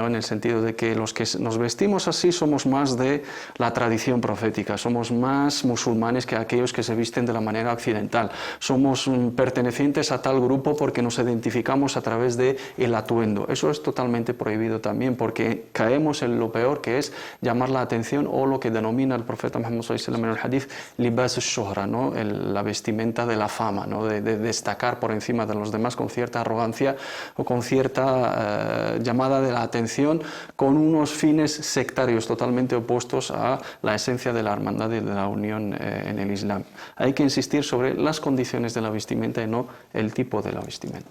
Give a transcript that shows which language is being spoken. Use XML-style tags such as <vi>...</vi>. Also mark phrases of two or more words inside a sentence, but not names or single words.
<es>En el sentido de que los que nos vestimos así somos más de la tradición profética, somos más musulmanes que aquellos que se visten de la manera occidental, somos pertenecientes a tal grupo porque nos identificamos a través de el atuendo. Eso es totalmente prohibido también porque caemos en lo peor, que es llamar la atención o lo que denomina el profeta Muhammad</es> <ar>صلى الله عليه وسلم</ar> <es>en el hadith</es> <ar>لباس الشهرة,</ar> <es>¿no? La vestimenta de la fama, ¿no? De destacar por encima de los demás con cierta arrogancia o con cierta llamada de la atención, con unos fines sectarios totalmente opuestos a la esencia de la hermandad y de la unión en el Islam. Hay que insistir sobre las condiciones de la vestimenta y no el tipo de la vestimenta.</es>